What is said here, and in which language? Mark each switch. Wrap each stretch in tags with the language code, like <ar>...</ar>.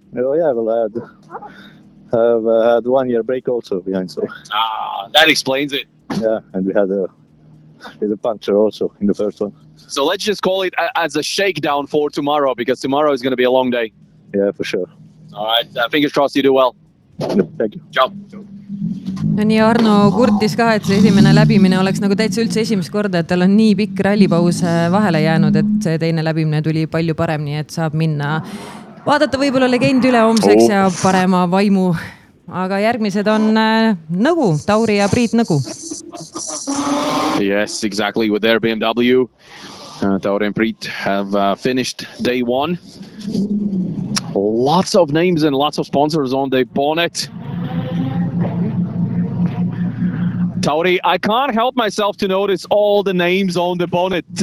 <en>Oh yeah, well, I had 1 year break also behind, so. Ah, that explains it. Yeah, and we had a puncture also in the first one. So let's just call it as a shakedown for tomorrow, because tomorrow is going to be a long day. Yeah, for sure. All right, fingers crossed you do well. Yep, thank you. Ciao.</en> <et>Ja nii Arno kurtis ka, et see esimene läbimine oleks nagu täitsa üldse esimest korda, et tal on nii pikk rallipause vahele jäänud, et see teine läbimine tuli palju parem, nii et saab minna vaadata võibolla legend üle homseks ja parema vaimu. Aga järgmised on Nõgu, Tauri ja Priit Nõgu.</et> <en>Yes, exactly, with their BMW. Tauri and Priit have finished day one. Lots of names and lots of sponsors on the bonnet. Tauri, I can't help myself to notice all the names on the bonnet.</en>